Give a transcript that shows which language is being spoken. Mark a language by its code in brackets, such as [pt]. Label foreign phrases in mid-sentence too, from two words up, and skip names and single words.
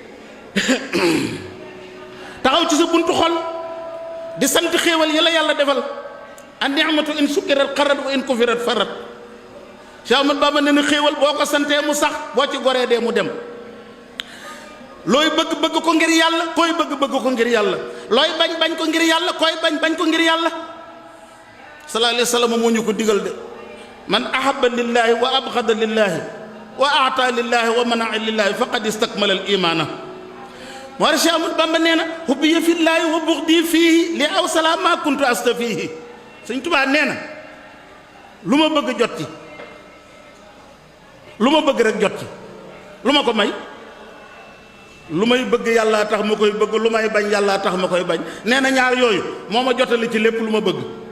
[wo] taxaw ci sa buntu xol di sant xéewal yi la yàlla defal [ar] النعمة إن شكرت قرت وإن كفرت فرت [wo] Cheikh Ahmad Bamba ne na xéewal boo ko santee mu sax boo ci goree dee mu dem. looy bëgg ko ngir yàlla koy bëgg ko ngir yàlla looy bañ ko ngir yàlla koy bañ ko ngir yàlla. [ar] صلى الله عليه وسلم [wo] moo ñu ko digal de [ar] من أحب لله وأبغض لله وأعطى لله ومنع لله فقد استكمل الإيمان. [wo] moo tax Cheikh Ahmad Bamba nee na [ar] حبي في الله وبغضي فيه لأوصل ما كنت أصطفيه. [wo] Sëñ Tuubaa nee na lu ma bëgg jot ci lu ma bëgg rek jot ci lu ma ko may. lu may bëgg yàlla tax ma koy bëgg lu may bañ yàlla tax ma koy bañ nee na ñaar yooyu moo ma jotali ci lépp lu ma bëgg.